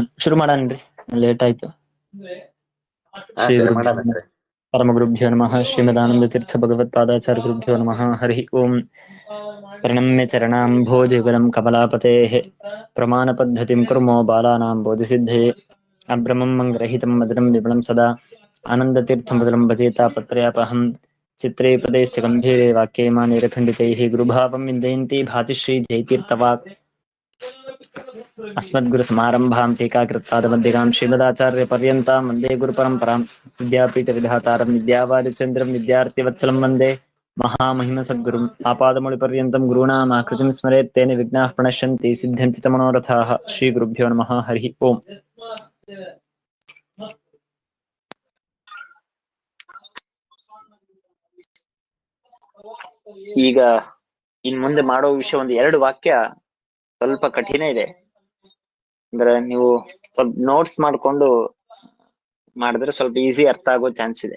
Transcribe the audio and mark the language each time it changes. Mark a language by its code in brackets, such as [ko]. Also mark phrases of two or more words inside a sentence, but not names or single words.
[kn] ಶುರು ಮಾಡನ್ರಿ, ಲೇಟ್ ಆಯ್ತು. ಶ್ರೀ [sa] ಆಚಾರ್ಯ ಗುರುಭ್ಯೋ [kn] ಮಾಡೋಣ [sa] ನಮಃ. ಆಚಾರ್ಯ. ಪರಮ ಗುರುಭ್ಯೋ ನಮಃ. ಶ್ರೀಮದಾನಂದ ತೀರ್ಥ ಭಗವತ್ಪಾದಾಚಾರ್ಯ ಗುರುಭ್ಯೋ ನಮಃ. ಹರಿ ಓಂ. ಪ್ರಣಮ್ಯ ಚರಣಾಂಭೋಜಯುಗಲಂ ಕಮಲಾಪತೇಃ ಪ್ರಮಾಣ ಪದ್ಧತಿಂ ಕುರ್ಮೋ ಬಾಲಾನಾಂ ಬೋಧಿಸಿದ್ಧಯೇ. ಅಭ್ರಮಂ ಮಂಗರಹಿತಂ ಮಧುರಂ ವಿಮಲಂ ಸದಾ ಆನಂದತೀರ್ಥಂ ಮಧುರಂ ಭಜೇತಾ ಪತ್ರಯಾಪಹಂ. ಚಿತ್ರೇ ಪದೇಶ್ಚ ಗಂಭೀರೆ ವಾಕ್ಯೇ ಮಾನಿರಖಂಡಿತೈಃ ಗುರುಭಾವಂ ವಿಂದಯಂತಿ ಭಾತಿ ಶ್ರೀ ಜಯತೀರ್ಥವಾಕ್. अस्मद्गुरुसमारम्भां टीकाकृत्पादमध्यगां श्रीमदाचार्य पर्यन्तां वन्दे गुरुपरम्परां. विद्यापीठ विधातारं विद्यावारिचन्द्रं विद्यार्थिवत्सलं वन्दे महामहिमसद्गुरुं. आपादमौलिपर्यन्तं गुरूणाम् आकृतिं स्मरेत् तेन विघ्नाः प्रणश्यन्ति सिद्ध्यन्ति च मनोरथाः. श्रीगुरुभ्यो नमः. हरिः ओम्. [kn] ಈಗ ಇನ್ ಮುಂದೆ ಮಾಡೋ ವಿಷಯ ಒಂದು 2 ವಾಕ್ಯ ಸ್ವಲ್ಪ ಕಠಿಣ ಇದೆ. ಅಂದ್ರೆ ನೀವು ನೋಟ್ಸ್ ಮಾಡ್ಕೊಂಡು ಮಾಡಿದ್ರೆ ಸ್ವಲ್ಪ ಈಸಿ ಅರ್ಥ ಆಗೋ ಚಾನ್ಸ್ ಇದೆ.